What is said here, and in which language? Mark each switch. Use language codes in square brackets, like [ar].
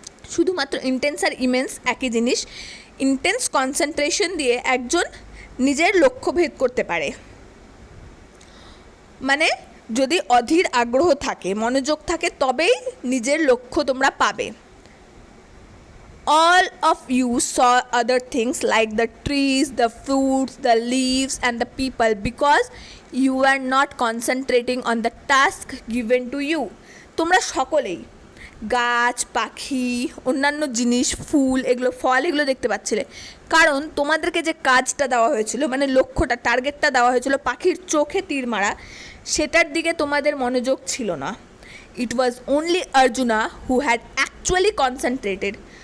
[bn] শুধুমাত্র ইন্টেন্স আর ইমেন্স একই জিনিস। ইন্টেন্স কনসেন্ট্রেশন দিয়ে একজন নিজের লক্ষ্য ভেদ করতে পারে। মানে যদি অধীর আগ্রহ থাকে, মনোযোগ থাকে, তবেই নিজের লক্ষ্য তোমরা পাবে। [en] All of you saw other things like the trees, the fruits, the leaves and the people because you are not concentrating on the task given to you. [bn] তোমরা সকলেই গাছ, পাখি, অন্যান্য জিনিস, ফুল, এগুলো ফল, এগুলো দেখতে পাচ্ছিলে, কারণ তোমাদেরকে যে কাজটা দেওয়া হয়েছিল, মানে লক্ষ্যটা, টার্গেটটা দেওয়া হয়েছিল পাখির চোখে তীর মারা, সেটার দিকে তোমাদের মনোযোগ ছিল না। [en] It was only Arjuna who had actually concentrated.